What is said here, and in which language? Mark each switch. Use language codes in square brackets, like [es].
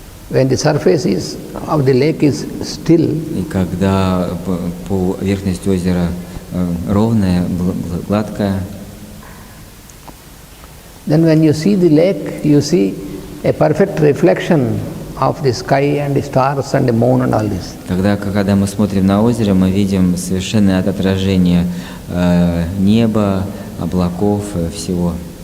[en] when the surface of the lake is still, [ru] и когда поверхность озера ровная, гладкая, [en] then when you see the lake, you see a perfect reflection of the sky and the stars and the moon and all this. [ru] когда мы смотрим на озеро, мы видим совершенное отражение неба, облаков, всего.